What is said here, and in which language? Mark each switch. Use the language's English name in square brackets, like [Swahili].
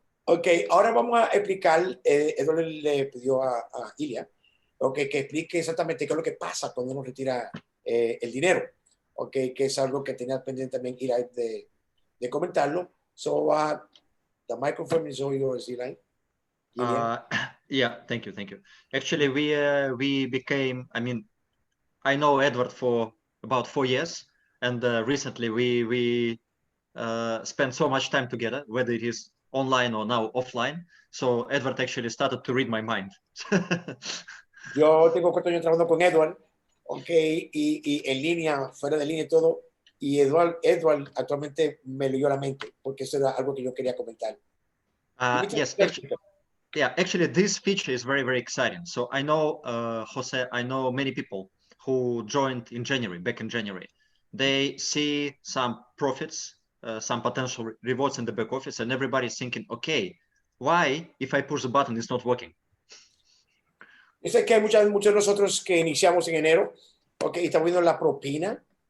[Spanish] Ok, ahora vamos a explicar, Eduardo le pidió a Ilya, okay, que explique exactamente qué es lo que pasa cuando uno retira el dinero, okay, que es algo que tenía pendiente también Ilya de comentarlo. So, [English] The microphone is all yours, Eli. Yeah, thank you. Actually, we became, I mean, I know Edward for about 4 years, and recently we spent so much time together, whether it is online or now offline. So Edward actually started to read my mind. [Spanish] Yo tengo 4 años trabajando con Edward, okay, y en línea, fuera de línea y todo, y Edward actualmente me leyó la mente, porque eso era algo que yo quería comentar. [English] Yes, actually, this feature is very, very exciting. So I know, Jose, I know many people who joined in January, back in January. They see some profits, some potential rewards in the back office, and everybody's thinking, okay, why, if I push the button, it's not working? [Spanish] Yo sé que hay muchos de nosotros que iniciamos en enero, okay, y estamos viendo la propina.